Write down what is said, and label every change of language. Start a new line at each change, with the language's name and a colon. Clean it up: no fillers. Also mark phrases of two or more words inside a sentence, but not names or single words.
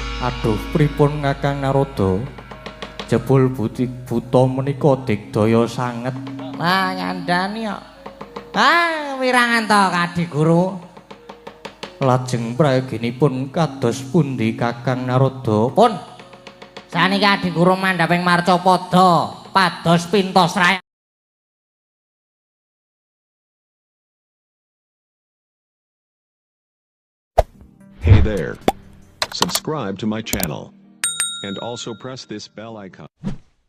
Javanese: Aduh pripun Kakang Narada? Jebul buta menika digdaya sanget. Lah nyandani kok. Wirangan to Kadi Guru. Lajeng prayoginipun kados pundi Kakang Narada? Pun saniki Kadi Guru mandhaping Marcapada pados pintos raya.
English: Hey there. Subscribe to my channel. And also press this bell icon.